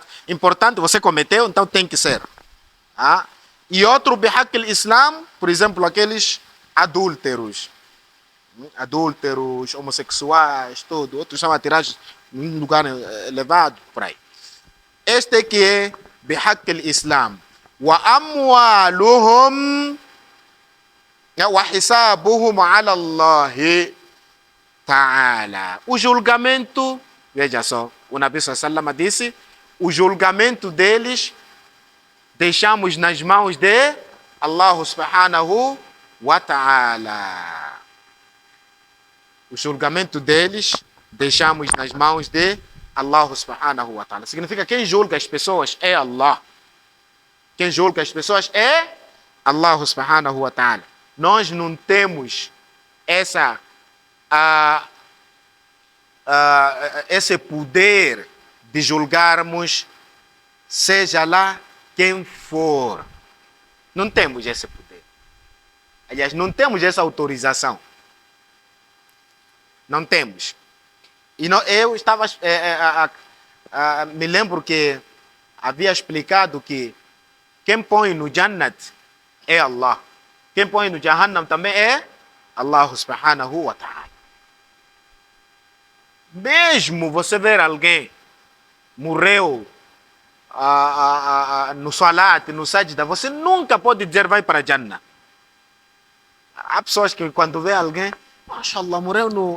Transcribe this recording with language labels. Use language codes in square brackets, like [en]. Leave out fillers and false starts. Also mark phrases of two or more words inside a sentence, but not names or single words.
[pt] Importante, você cometeu, então tem que ser. E outro [ar] بحق الإسلام, [pt] por exemplo, aqueles adúlteros, homossexuais, tudo. Outros são atirados em lugar elevado, por aí. Este que é [ar] بحق الإسلام. وأموالهم وحسابهم على الله تعالى. [pt] O julgamento, veja só, o Nabi Sallallahu disse, o julgamento deles deixamos nas mãos de [ar] الله سبحانه وتعالى. [pt] O julgamento deles deixamos nas mãos de [ar] الله سبحانه وتعالى. [pt] Significa quem julga as pessoas é Allah. Quem julga as pessoas é [ar] الله سبحانه وتعالى. [pt] Nós não temos esse poder de julgarmos seja lá quem for. Não temos esse poder. Aliás, não temos essa autorização. Não temos. E eu estava... me lembro que havia explicado que quem põe no Jannat é Allah. Quem põe no Jahannam também é [ar] الله سبحانه وتعالى. [pt] Mesmo você ver alguém morreu no salat, no sajda, você nunca pode dizer vai para Jannah. Há pessoas que quando vê alguém, mashallah, morreu no...